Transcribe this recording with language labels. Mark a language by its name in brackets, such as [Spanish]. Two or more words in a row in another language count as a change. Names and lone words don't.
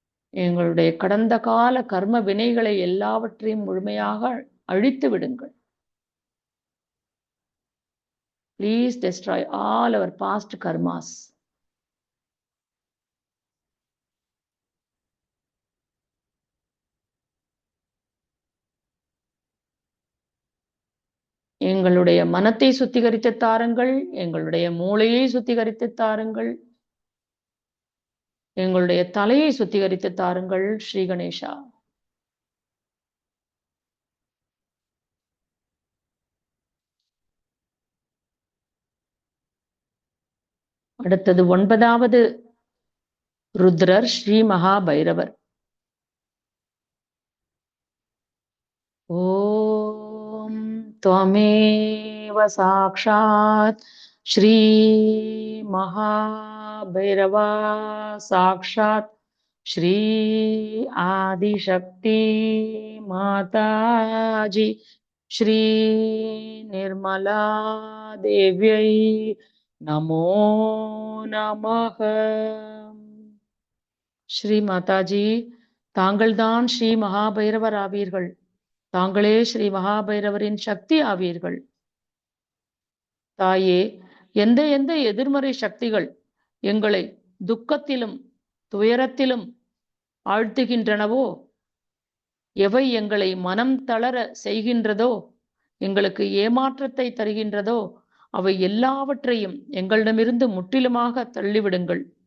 [Tamil] எங்களுடைய கடந்த கால கர்ம வினைகளை எல்லாவற்றையும் முழுமையாக அழித்து விடுங்கள். [English] Please destroy all our past karmas. [Tamil] எங்களுடைய மனத்தை சுத்திகரித்து தாருங்கள், எங்களுடைய மூளையை சுத்திகரித்து தாருங்கள், எங்களுடைய தலையை சுத்திகரித்து தாருங்கள் ஸ்ரீ கணேஷா. அடுத்தது 9வது ருத்ரர் ஸ்ரீ மகா பைரவர். [Sanskrit] ஓம் त्वमेव साक्षात् श्री महाभैरवा साक्षात् श्री आदिशक्ति माताजी श्री निर्मला देव्यै नमो नमः. [Tamil] ஸ்ரீ மாதாஜி, தாங்கள்தான் ஸ்ரீ மகாபைரவர் ஆவீர்கள். தாங்களே ஸ்ரீ மகாபைரவரின் சக்தி ஆவீர்கள். தாயே, எந்த எந்த எதிர்மறை சக்திகள் எங்களை துக்கத்திலும் துயரத்திலும் ஆழ்த்துகின்றனவோ, எவை எங்களை மனம் தளர செய்கின்றதோ, எங்களுக்கு ஏமாற்றத்தை தருகின்றதோ, அவை எல்லாவற்றையும் எங்களிடமிருந்து முற்றிலுமாக தள்ளிவிடுங்கள்.